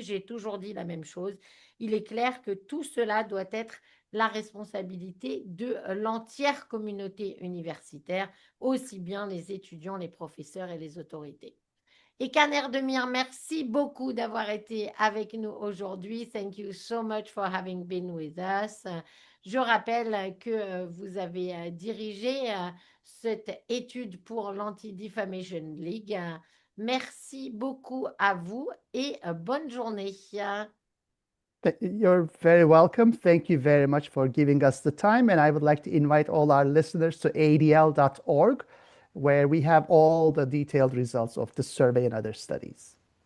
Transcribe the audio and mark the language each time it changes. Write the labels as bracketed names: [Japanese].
[French] J'ai toujours dit la même chose. Il est clair que tout cela doit être la responsabilité de l'entière communauté universitaire, aussi bien les étudiants, les professeurs et les autorités. Aykan Erdemir, merci beaucoup d'avoir été avec nous aujourd'hui. [English] Thank you so much for having been with us. [French] Je rappelle que vous avez dirigé cette étude pour l'Anti-Defamation League. Merci beaucoup à vous et bonne journée. [English] You're very welcome. Thank you very much for giving us the time. And I would like to invite all our listeners to adl.org, where we have all the detailed results of the survey and other studies.